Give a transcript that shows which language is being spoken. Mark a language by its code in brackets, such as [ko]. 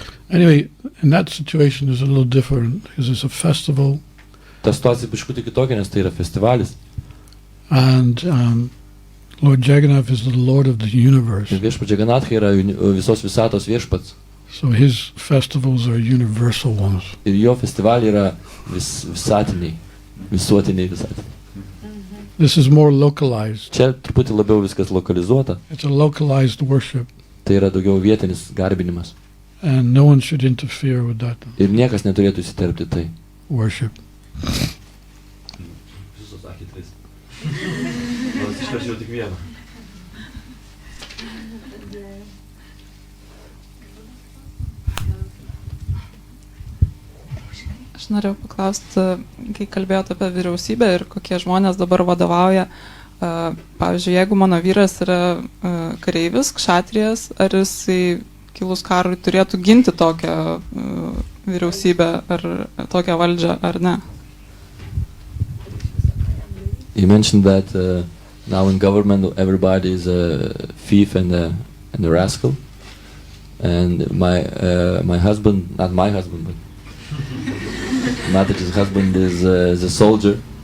[en] Anyway, in that situation is a little different because it's a festival, [lt] Ta situacija biškutį kitokia, nes tai yra festivalis. [en] and Lord Jagannath is the Lord of the universe. [lt] Ir viešpats Jagannatha yra visos visatos viešpats. [en] So his festivals are universal ones. [lt] Ir jo festivaliai yra visatiniai, visuotiniai visatiniai. [en] This is more localized. [lt] Čia truputį labiau viskas lokalizuota. [en] It's a localized worship, [lt] Tai yra daugiau vietinis garbinimas. [en] and no one should interfere with that [lt] Ir niekas neturėtų įsiterpti tai. [en] worship. [lt] Visus sakė tris. Nors išverčiau tik vieną. Aš norėjau paklausti, kai kalbėjote apie vyriausybę ir kokie žmonės dabar vadovauja. Pavyzdžiui, jeigu mano vyras yra kareivis, kšatrijas, ar jisai kilus karui turėtų ginti tokią vyriausybę ar tokią valdžią, ar ne? [en] You mentioned that now in government everybody is a thief and a rascal. And my husband, not my husband, but Mataji's husband is a soldier.